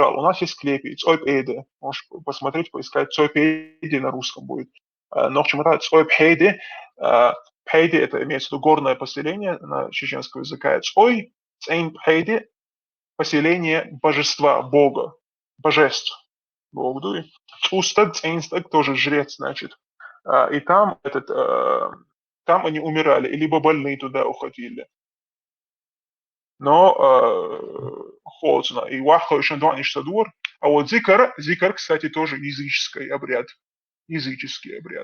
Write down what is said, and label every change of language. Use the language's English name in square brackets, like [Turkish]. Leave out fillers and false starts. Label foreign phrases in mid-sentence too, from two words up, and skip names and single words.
[Russian] У нас есть склепи, Цойп-Эйде. Можешь посмотреть, поискать. Цойп-Эйде на русском будет. Но в чем это Цойп-Эйде? Пейде – это имеется в виду горное поселение на чеченском языке. Цой, Цейн-Пейде – поселение божества, бога, божеств. [Chechen] Бог дуй. Устаг, Цейнстаг – [Russian] тоже жрец, значит. И там, там они умирали, либо больные туда уходили. Но холодно. [Chechen] И вахо еще дур. [Russian] А вот зикар, кстати, тоже языческий обряд. Языческий обряд.